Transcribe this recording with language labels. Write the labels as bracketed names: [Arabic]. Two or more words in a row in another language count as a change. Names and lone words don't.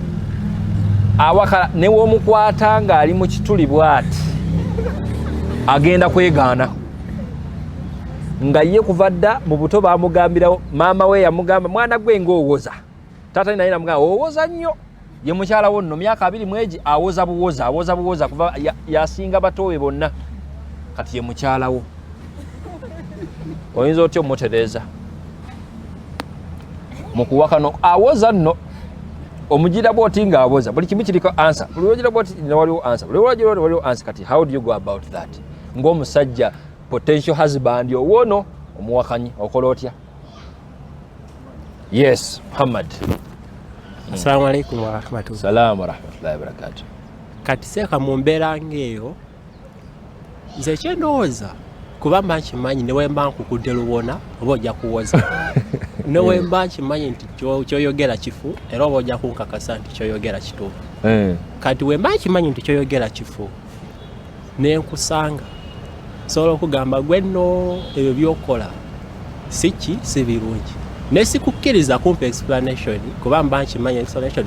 [Ganda] newomukwata ng'ali mu kituli bw'ati agenda kwegaana nga ye kuva dda mu buto bamugambirawo maama we yamugamba mwana gwe ng'owoza taata naye namugamba owoza nnyo ye mukyalawo nno myaka 2 mwegi awoza buwoza kuva yasinga batowe bonna kati ye mukyalawo oyinza otya omutereeza mukuwakano awoza nno omugira bwoti nga awoza buli kimu kiriko answer buli wagira bwoti waliwo answer buli wagira waliwo answer kati [English] how do you go about that [Ganda] ng'omusajja [English] potential husband [Ganda] owono omuwakanyi okola otya yes Muhammad [Arabic] السلام عليكم ورحمة الله سلام ورحمة الله وبركاته [Ganda] kati seeka mu mbeera ng'eyo nze kyendowooza kuba mba nkimanyi ne wemba nkukudde lubona oba ojja kuwoza ne wemba nkimanyi nti kyoyogera kifu era oba ojja kunkakasa nti kyoyogera kituufu kati wemba nkimanyi nti kyoyogera kifu nenkusanga sobola okugamba gwe nno ebyo byokola si birungi nesikukkiriza kumpa explanation kuba mba nkimanyi explanation